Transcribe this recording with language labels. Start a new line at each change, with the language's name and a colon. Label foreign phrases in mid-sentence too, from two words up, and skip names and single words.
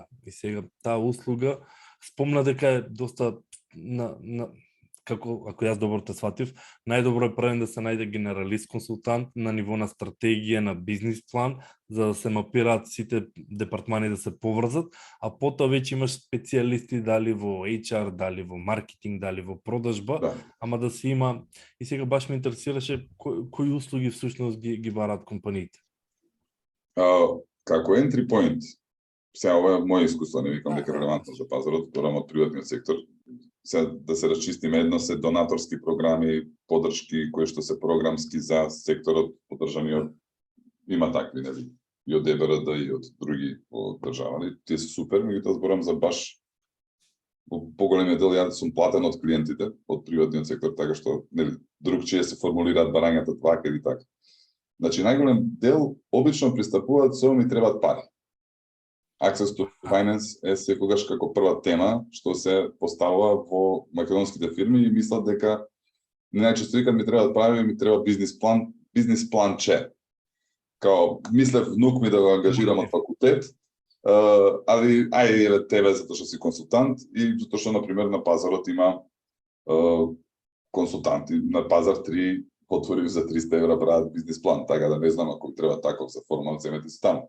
Macedonian: И сега таа услуга спомна дека е доста како ако јас добро те сватив, најдобро е првен да се најде генералист консултант на ниво на стратегија, на бизнис план, за да се мапираат сите департмани да се поврзат, а потоа веќе имаш специјалисти дали во HR, дали во маркетинг, дали во продажба, ама да се има. И сега баш ме интересираше кои услуги всушност ги бараат компаниите.
English: Како entry point,
Macedonian: сега ова е моје искуство, не викам дека релевантно за пазарот, зборам од приватниот сектор. Сега да се расчистиме, едно се донаторски програми, поддршки кои што се програмски за секторот поддржани од има такви, нели, и од ЕБРД и од други од држава. Тие се супер, меѓутоа зборам за баш во поголемиот дел јас сум платен од клиентите, од приватниот сектор, така што нели другчие се формулираат барањата така или така. Значи најголем дел обично пристапуваат со ми требаат пари.
English: Access to finance
Macedonian: е секогаш како прва тема што се поставува во македонските фирми и мислат дека најчесто викаат ми требаат пари, ми треба бизнис планче. Као мислев внук ми да го ангажирам од факултет, али ајде тебе затоа што си консултант и затоа што на пример на пазарот има консултанти на пазар 3 отвори за 300 евра прават бизнис план, така да не знам ако треба таков за форма, земете си таму.